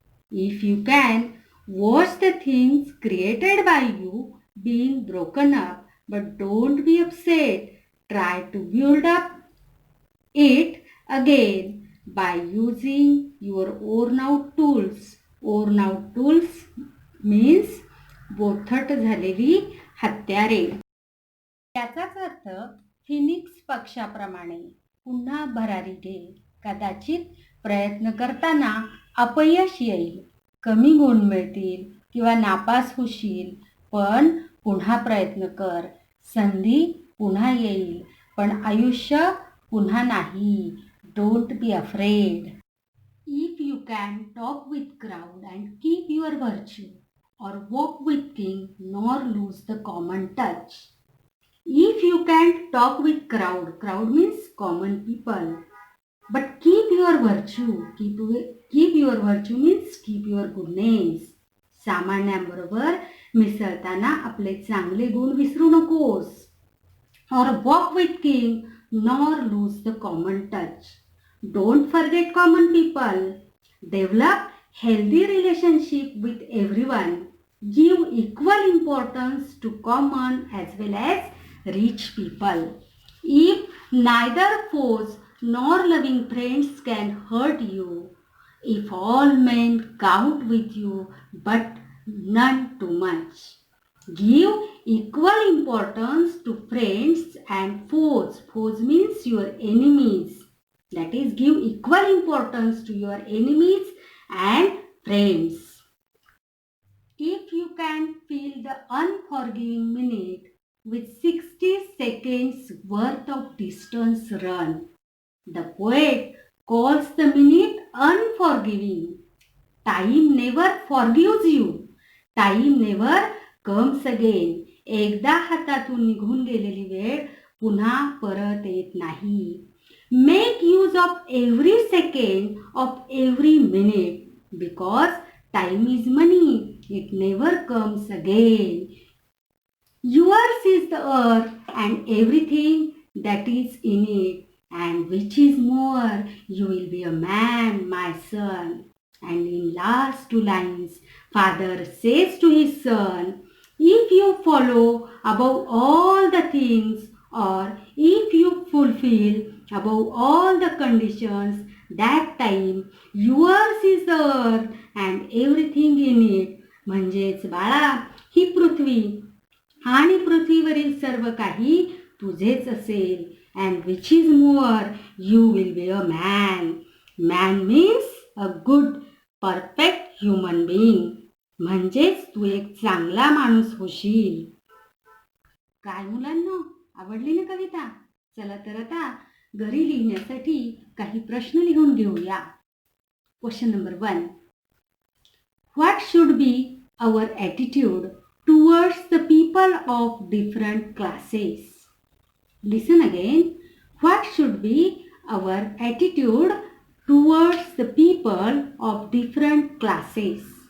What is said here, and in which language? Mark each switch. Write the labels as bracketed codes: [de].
[en] If you can, watch the things created by you being broken up, but don't be upset. Try to build up it again by using your worn out tools. Worn out tools means [mr] बोथट झालेली हत्यारे. याचाच अर्थ Phoenix पक्षाप्रमाणे पुन्हा भरारी घे. कदाचित प्रयत्न करताना अपयश येईल, कमी गुण मिळतील किंवा नापास होशील, पण पुन्हा प्रयत्न कर. संधी पुन्हा येईल, पण आयुष्य पुन्हा नाही. [en] Don't be afraid. If you can talk with crowd and keep your virtue, or walk with king nor lose the common touch. If you can talk with crowd means common people, but keep your virtue, keep your virtue means keep your goodness. [mr] सामान्यांबरोबर मिसळताना आपले चांगले गुण विसरू नकोस. [en] Or walk with king nor lose the common touch. Don't forget common people. Develop healthy relationship with everyone. Give equal importance to common as well as rich people. If neither foes nor loving friends can hurt you, if all men count with you but none too much. Give equal importance to friends and foes. Foes means your enemies. That is, give equal importance to your enemies and friends. If you can fill the unforgiving minute with 60 seconds worth of distance run, the poet calls the minute unforgiving. Time never forgives you. Time never comes again. [mr] एकदा हातातून निघून गेलेली वेळ पुन्हा परत येत नाही. [en] Make use of every second of every minute, because time is money. It never comes again. Yours is the earth and everything that is in it, and which is more, you will be a man, my son. And in last two lines, father says to his son, if you follow above all the things, or if you fulfill above all the conditions, that time yours is the earth and everything in it. [mr] म्हणजेच बाळा, ही पृथ्वी आणि पृथ्वीवरील सर्व काही तुझेच असेल. [en] And which is more, you will be a man. Man means a good, perfect human being. [mr] म्हणजेच तू एक चांगला माणूस होशील. काय मुलांनो, आवडली ना कविता? चला तर आता घरी लिहिण्यासाठी काही प्रश्न लिहून घेऊया. [en] Question number 1. What should be our attitude towards the people of different classes? Listen again. What should be our attitude towards the people of different classes?